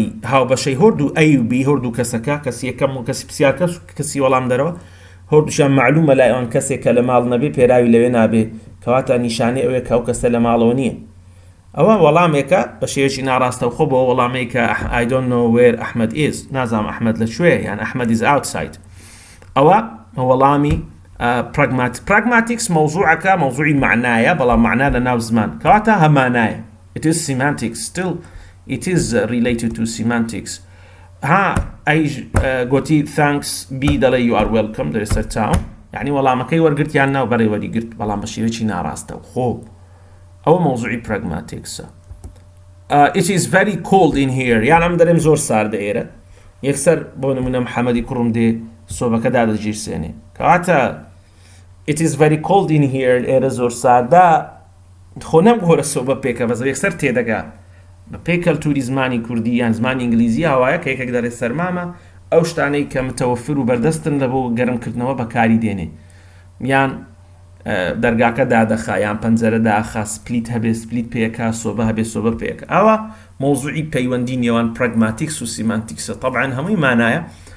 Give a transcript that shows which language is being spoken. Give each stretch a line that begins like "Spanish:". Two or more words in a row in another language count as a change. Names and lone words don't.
Central Kurdish: هاوبەشەی هەردوو ئەی و بی هەردوو کەسەکە کەسی یەکەم و کەسی پرسیار کەسی وەڵام دەرەوە هەردووشیان معلومە لای ئەوان کەسێک کە لە ماڵ نەبێ پێراوی لەوێ نابێ کەواتە نیشانەی ئەوەیە کە ئەو کەسە لە ماڵەوە نییە ئەوە وەڵامێکە بە شێوەیەکی ناڕاستەوخۆ بۆ وەڵامەیە کە
English: I don't know where Ahmed is
Central Kurdish: نازام ئەحمەد لەکوێ یان
English: Ahmed is outside
Central Kurdish: ئەوە وەڵامی pragmatics مەوزوعەکە مەوزوعی معنایە بەڵام معنا لە ناو زمان کەواتە هەمانایە
English: it is semantics still it is related to semantics
Central Kurdish: ئەی گوتی thanks بی دەڵێ
English: you are welcome
Central Kurdish: دەرێ سەر چاوم یعنی وەڵامەکەی وەرگرتیان ناو بەڕێ وەریگرت بەڵام بە شێوەیەکی ناڕاستەوخۆ ئەوە مەوزوعی pragmaticsە
English: it is very cold in
Central Kurdish: here یان ئەم دەرێم زۆر ساردە ئێرە یەکسەر بۆ نمونە محەممەدی کوڕم دێ سۆبەکە دادەگیرسێنێ کەواتە
English: it is very cold in here
Central Kurdish: ئێرە زۆر ساردە خۆ نەم گۆرە سۆبە پێکە بەزە یەکسەر تێدەگا بە پێی کەلتوری زمانی کوردی یان زمانی ئینگلیزی هاوایە کە یەکێک دەرێت سەرمامە ئەو شتانەی کە متەوەفر و بەردەستن لە بۆ گەرمکردنەوە بەکاری دێنێ یان دەرگاکە دادەخا یان پەنجەرە داخا سپلیت هەبێ سپلیت پێکا سۆبە هەبێ سۆبە پێکە ئەوە مەوزوعی پەیوەندی نێوان پراگماتیکس و سیمانتیکسە طبعا هەمووی مانایە